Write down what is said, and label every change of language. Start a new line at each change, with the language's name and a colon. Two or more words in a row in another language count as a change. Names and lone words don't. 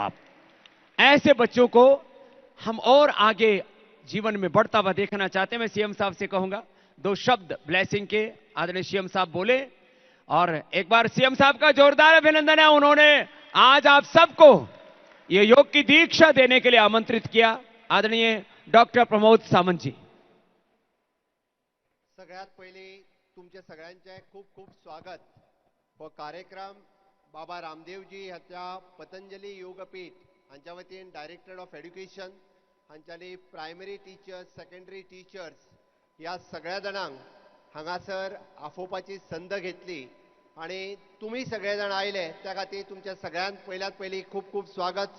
Hindi: आप ऐसे बच्चों को हम और आगे जीवन में बढ़ता हुआ देखना चाहते हैं। मैं सीएम साहब से कहूंगा 2 शब्द ब्लेसिंग के, आदरणीय सीएम साहब बोले, और एक बार सीएम साहब का जोरदार अभिनंदन है। उन्होंने आज आप सबको ये योग की दीक्षा देने के लिए आमंत्रित किया। आदरणीय डॉक्टर प्रमोद सावंत जी।
Konkani: सगळ्यात पहिले तुमचे सगळ्यांचे खूप खूप स्वागत। हो कार्यक्रम बाबा रामदेवजी हांच्या पतंजली योगपीठ हांच्या वतीन
English: Director of Education
Konkani: हांच्यानी
English: primary teachers, secondary teachers
Konkani: ह्या सगळ्या जाणांक हांगासर आफोवपाची संद घेतली, आणि तुम्ही सगळे जाण आयले त्या खातीर तुमच्या सगळ्यांत पयल्यात पयली खूप खूप स्वागत।